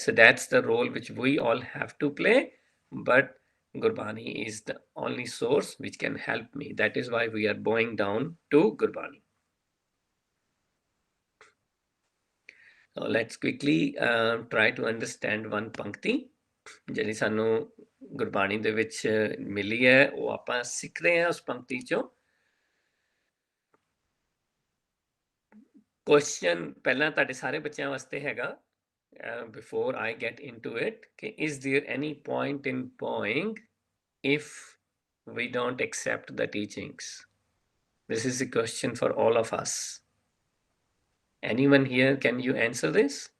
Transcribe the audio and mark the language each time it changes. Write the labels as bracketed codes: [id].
[en] So that's the role which we all have to play, but Gurbani is the only source which can help me. That is why we are bowing down to Gurbani। So let's quickly try to understand one pankti। [pa] ਜਿਹੜੀ ਸਾਨੂੰ ਗੁਰਬਾਣੀ ਦੇ ਵਿੱਚ ਮਿਲੀ ਹੈ ਉਹ ਆਪਾਂ ਸਿੱਖ ਰਹੇ ਹਾਂ ਉਸ ਪੰਕਤੀ ਚੋਂ। ਕੁਐਸਚਨ ਪਹਿਲਾਂ ਤੁਹਾਡੇ ਸਾਰੇ ਬੱਚਿਆਂ ਵਾਸਤੇ ਹੈਗਾ, [en] before I get into it, okay, is there any point in bowing if we don't accept the teachings? This is a question for all of us. Anyone here, can you answer this?